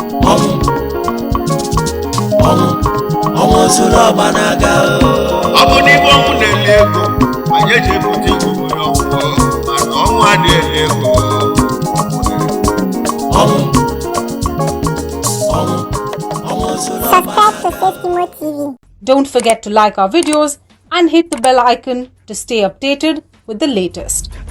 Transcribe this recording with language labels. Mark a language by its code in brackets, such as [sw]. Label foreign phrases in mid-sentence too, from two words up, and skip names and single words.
[ig] Ọnwụ. Ọnwụ. Ọnwụ soro ọba na-aga o. Ọ bụ n'ibe ọnwụ na-eli ego, anyị eji ebute ego onye ọnwụ, mana ọnwụ adịghị eli ego. Ọnwụ. Ọnwụ. Ọnwụ soro ọba [en] Subscribe to [ig] na-aga o. Faith Imo T V. [en] Don't forget to like our videos and hit the bell icon to stay updated with the latest.